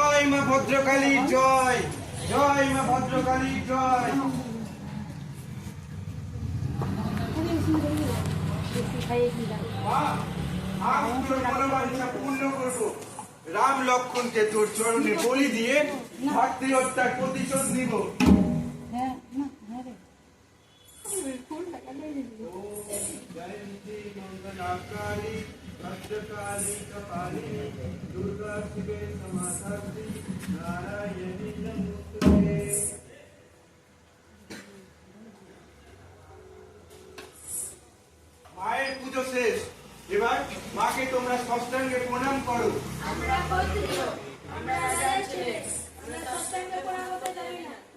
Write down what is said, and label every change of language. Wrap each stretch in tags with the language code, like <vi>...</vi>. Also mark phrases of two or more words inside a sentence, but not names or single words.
<bn>মা ভদ্রকালীর জয়, জয় মা ভদ্রকালীর জয়। মা, আজ তোর মনোবাঞ্ছা পূর্ণ করবো। রাম লক্ষ্মণকে তোর চরণে বলি দিয়ে ভাতৃ হত্যার প্রতিশোধ নিব।</bn> <sa>मंगलाकारी भद्रकाली कपाली दुर्गा शिवे समाधात्री नारायणी नमोस्तुते।</sa> <bn>মায়ের পুজো শেষ, এবার মাকে তোমরা ষষ্ঠাঙ্গে প্রণাম করো। আমরা ক্ষত্রিয়, আমরা রাজার ছেলে, আমরা ষষ্ঠাঙ্গে প্রণাম করতে জানি না।</bn>